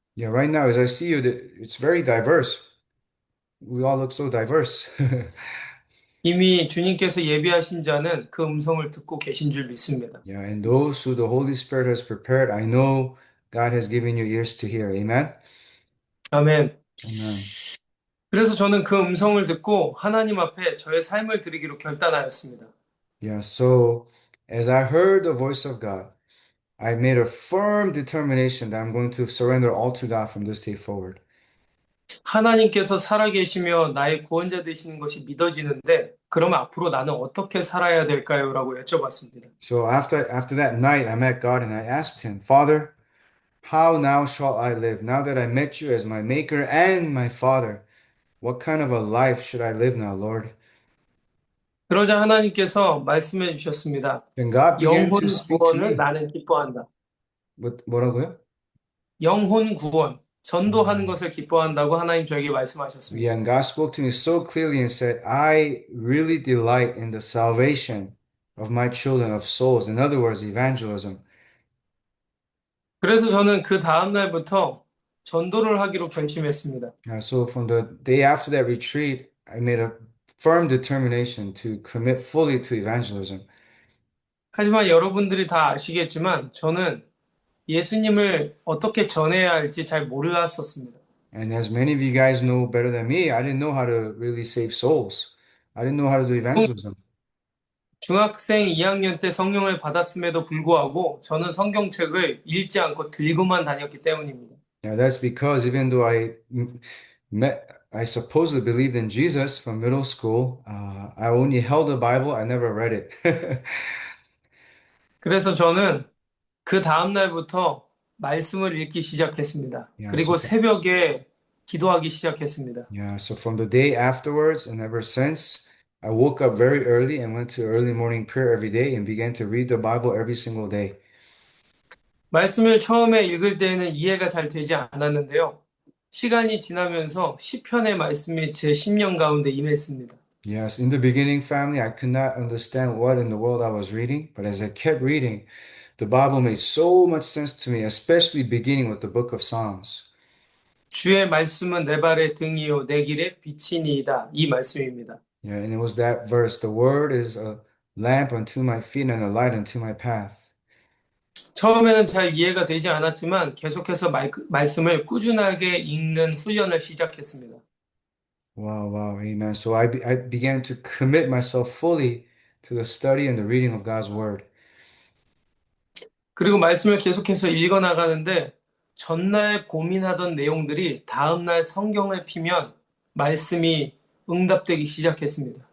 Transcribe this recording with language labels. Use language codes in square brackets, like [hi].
[en] Yeah, right now, as I see you, it's very diverse. We all look so diverse. [ko] 이미 주님께서 예비하신 자는 그 음성을 듣고 계신 줄 믿습니다. [en] Yeah, and those who the Holy Spirit has prepared, I know God has given you ears to hear. Amen? [ko] 아멘. [en] Amen. [ko] 그래서 저는 그 음성을 듣고 하나님 앞에 저의 삶을 드리기로 결단하였습니다. [en] Yeah, so as I heard the voice of God, I made a firm determination that I'm going to surrender all to God from this day forward. [ko] 하나님께서 살아계시며 나의 구원자 되시는 것이 믿어지는데 그럼 앞으로 나는 어떻게 살아야 될까요? 라고 여쭤봤습니다. [en] So after that night, I met God and I asked him, Father, how now shall I live? Now that I met you as my maker and my father, what kind of a life should I live now, Lord? [ko] 그러자 하나님께서 말씀해 주셨습니다. [en] Then God began [ko] 영혼 [en] to speak to [ko] 구원을 [en] me. [ko] 나는 기뻐한다. 뭐라고요? 영혼 구원, 전도하는 것을 기뻐한다고 하나님 저에게 말씀하셨습니다. [en] Yeah, and God spoke to me so clearly and said, I really delight in the salvation of my children, of souls. In other words, evangelism. [ko] 그래서 저는 그 다음 날부터 전도를 하기로 결심했습니다. [en] So from the day after that retreat, I made a firm determination to commit fully to evangelism. [ko] 하지만 여러분들이 다 아시겠지만 저는 예수님을 어떻게 전해야 할지 잘 몰랐었습니다. [en] And as many of you guys know better than me, I didn't know how to really save souls. I didn't know how to do evangelism. [ko] 중학생 2학년 때 성령을 받았음에도 불구하고 저는 성경책을 읽지 않고 들고만 다녔기 때문입니다. [en] Yeah, that's because even though I supposedly believed in Jesus from middle school, I only held the Bible, I never read it. [ko] 그래서 저는 그 다음 날부터 말씀을 읽기 시작했습니다. [en] Yeah, [ko] 그리고 새벽에 기도하기 시작했습니다. [en] so from the day afterwards and ever since, I woke up very early and went to early morning prayer every day and began to read the Bible every single day. [ko] 말씀을 처음에 읽을 때에는 이해가 잘 되지 않았는데요. 시간이 지나면서 시편의 말씀이 제 심령 가운데 임했습니다. [en] Yes, in the beginning, family, I could not understand what in the world I was reading, but as I kept reading, the Bible made so much sense to me, especially beginning with the book of Psalms. [ko] 주의 말씀은 내 발의 등이요 내 길의 빛이니이다. 이 말씀입니다. [en] Yeah, and it was that verse, the word is a lamp unto my feet and a light unto my path. [ko] 처음에는 잘 이해가 되지 않았지만 계속해서 말씀을 꾸준하게 읽는 훈련을 시작했습니다. [en] Wow, amen. So I began to commit myself fully to the study and the reading of God's word. [ko] 그리고 말씀을 계속해서 읽어 나가는데 전날 고민하던 내용들이 다음날 성경을 피면 말씀이 응답되기 시작했습니다.